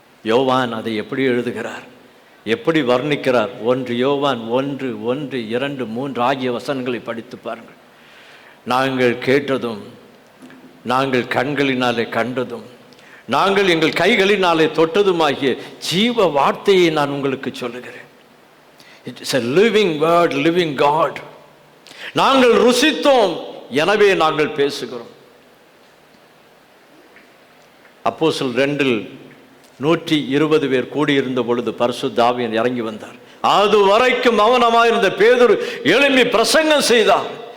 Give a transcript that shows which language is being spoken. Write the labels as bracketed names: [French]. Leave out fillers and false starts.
[Tamil] யோவான் அதை எப்படி எழுதுகிறார், எப்படி வர்ணிக்கிறார்? 1 யோவான் 1, 1, 2, 3 ஆகிய வசனங்களை படித்து பாருங்கள். நாங்கள் கேட்டதும், நாங்கள் கண்களினாலே கண்டதும், நாங்கள் எங்கள் கைகளினாலே தொட்டதுமாகிய ஜீவ வார்த்தையை நான் உங்களுக்கு சொல்லுகிறேன். [English] It is a living word, living God. [Tamil] நாங்கள் ருசித்தோம், எனவே நாங்கள் பேசுகிறோம். அப்போஸ்தலர் 2 120 பேர் கூடியிருந்த பொழுது பரிசுத்த ஆவியானவர் இறங்கி வந்தார். அது வரைக்கும் மௌனமாயிருந்த பேதுரு எழும்பி பிரசங்கம் செய்தார்.